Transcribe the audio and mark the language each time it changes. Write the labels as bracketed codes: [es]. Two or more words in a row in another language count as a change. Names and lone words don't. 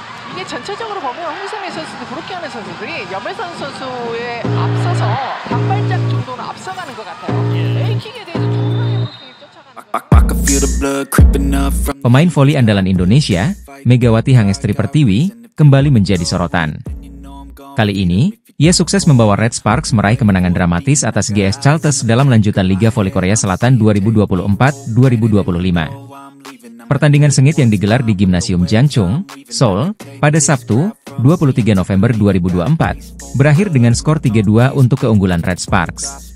[ko] 이게 전체적으로 보면 홍성애 선수도 그렇게 하는 선수들이 염혜선 선수에 앞서서 반발짝 정도는 앞서가는 것 같아요. A킥에 대해서 정말 브로킹을 쫓아가는. [id] Pemain voli andalan Indonesia, Megawati Hangestri Pertiwi, kembali menjadi sorotan. Kali ini, ia sukses membawa Red Sparks meraih kemenangan dramatis atas GS Chalters dalam lanjutan Liga Voli Korea Selatan 2024-2025. Pertandingan sengit yang digelar di Gimnasium Jangchung, Seoul, pada Sabtu, 23 November 2024, berakhir dengan skor 3-2 untuk keunggulan Red Sparks.